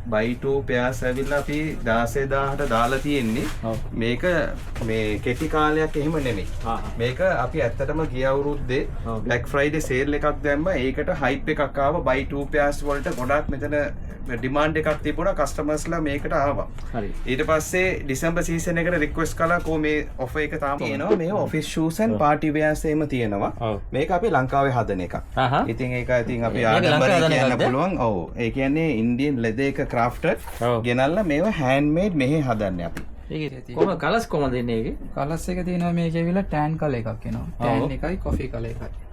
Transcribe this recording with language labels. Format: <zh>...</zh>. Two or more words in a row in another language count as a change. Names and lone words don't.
<en>buy two pairs</en> <si>ඇවිල්ලා අපි 16000ට දාලා තියෙන්නේ. මේක මේ කෙටි කාලයක් එහෙම නෙමෙයි. මේක අපි ඇත්තටම ගිය අවුරුද්දේ Black Friday sale එකක් දැම්මා. ඒකට hype එකක් ආවා</si> <en>buy two pairs</en> <si>වලට ගොඩක් මෙතන demand එකක් තිබුණා customers ලා මේකට ආවා. හරි. ඊට පස්සේ</si> <en>December season</en> <si>එකට request කළා කො මේ offer එක තාම තියෙනවා. මේ</si> <en>office shoes and party wears</en> <si>එහෙම තියෙනවා. මේක අපි ලංකාවේ හදන එකක්. ඉතින් ඒක ඉතින් අපි ආඩම්බරයෙන් කියන්න පුළුවන්. ඔව්. ඒ කියන්නේ</si> <en>Indian leather</en> <si>එක crafted ගෙනල්ලා මේව handmade මෙහෙ හදන්නේ අපි. කොහොම කලර්ස් කොහමද දෙන්නේ ඒකේ? කලර්ස් එක තියෙනවා මේකේ ඇවිල්ලා</si> <en>tan color</en> <si>එකක් එනවා. tan එකයි</si> <en>coffee color</en> <si>එකයි.</si>